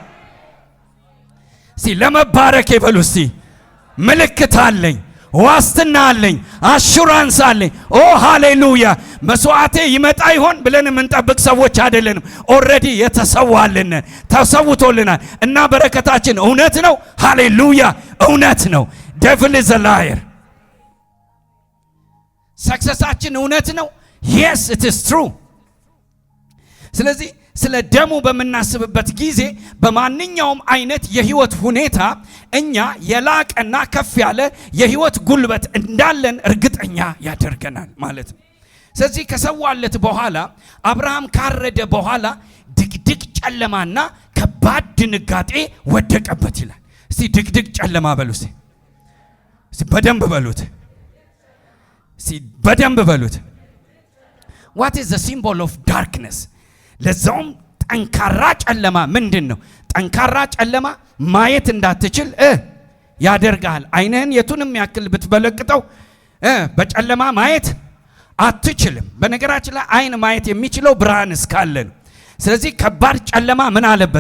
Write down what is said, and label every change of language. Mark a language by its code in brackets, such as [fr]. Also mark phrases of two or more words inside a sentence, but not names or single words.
[am] እስቲ ለመባረክ ይበሉ። እስቲ ምልክት አለኝ፣ ዋስትና አለኝ፣ አሹራንስ አለኝ። ኦ ሃሌሉያ። መስዋዕቴ ይመጣ ይሆን ብለን የምንጠብቅ ሰዎች አይደለንም። ኦልሬዲ የተሰዋልን ተሰውቶልናል እና በረከታችን እውነት ነው። ሃሌሉያ፣ እውነት ነው። [en] devil is a liar። [am] ሰክሰሳችን እውነት ነው። [en] yes it is true። [am] ስለዚህ ስለ ደሙ በመናስብበት ጊዜ በማንኛውም አይነት የህይወት ሁኔታ እኛ የላቀና ከፍ ያለ የህይወት ጉልበት እንዳለን እርግጠኛ ያደርገናል ማለት ነው። ስለዚህ ከሰዋለት በኋላ አብርሃም ካረደ በኋላ ድቅድቅ ጨለማና ከባድ ድንጋጤ ወደቀበት ይላል። እስቲ ድቅድቅ ጨለማ በሉት፣ እስቲ በደንብ በሉት፣ እስቲ በደንብ በሉት። [en] What is the symbol of darkness? [am] ለዛውም ጠንካራ ጨለማ ምንድን ነው? ጠንካራ ጨለማ ማየት እንዳትችል ያደርጋል። አይንህን የቱንም ያክል ብትበለቅጠው በጨለማ ማየት አትችልም። በነገራችን ላይ አይን ማየት የሚችለው ብርሃን እስካለ ነው። ስለዚህ ከባድ ጨለማ ምን አለበት?